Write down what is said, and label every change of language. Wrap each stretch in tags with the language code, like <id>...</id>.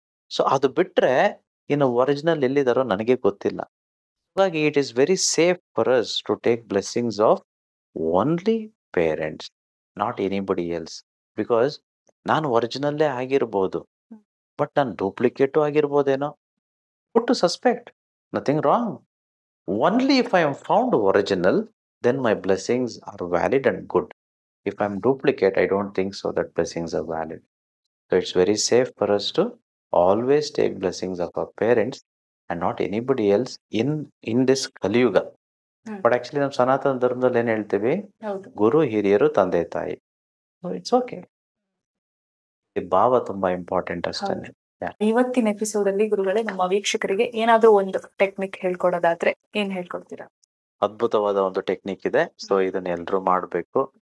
<kn>So ಅದು ಬಿಟ್ರೆ ಇನ್ನು ಒರಿಜಿನಲ್ ಎಲ್ಲಿದಾರೋ ನನಗೆ ಗೊತ್ತಿಲ್ಲ. ಹಾಗಾಗಿ</kn> <en>It is very safe for us to take blessings of only parents, not anybody else.</en> <kn>Because ನಾನು ಒರಿಜಿನಲ್ಲೇ ಆಗಿರ್ಬೋದು, ಬಟ್ ನಾನು duplicate ಆಗಿರ್ಬೋದೇನೋ.</kn> <en>What to suspect? Nothing wrong. Only if I am found original, then my blessings are valid and good. If I'm duplicate, I don't think so that blessings are valid. So it's very safe for us to always take blessings of our parents and not anybody else in this Kaliyuga. But actually</en> <kn>ನಮ್ಮ ಸನಾತನ ಧರ್ಮದಲ್ಲಿ ಏನ್ ಹೇಳ್ತೀವಿ? ಗುರು ಹಿರಿಯರು ತಂದೆ ತಾಯಿ.</kn> <en>It's okay.</en> <kn>ಈ ಭಾವ ತುಂಬಾ ಇಂಪಾರ್ಟೆಂಟ್ ಅಷ್ಟೇ. ಇವತ್ತಿನ ಎಪಿಸೋಡ್ ಅಲ್ಲಿ ಗುರುಗಳೇ ನಮ್ಮ ವೀಕ್ಷಕರಿಗೆ ಏನಾದ್ರೂ ಒಂದು ಟೆಕ್ನಿಕ್ ಹೇಳ್ಕೊಡೋದಾದ್ರೆ ಏನ್ ಹೇಳ್ಕೊಡ್ತೀರಾ? ಅದ್ಭುತವಾದ ಒಂದು ಟೆಕ್ನಿಕ್ ಇದೆ. ಸೊ ಇದನ್ನ ಎಲ್ರೂ ಮಾಡ್ಬೇಕು.</kn>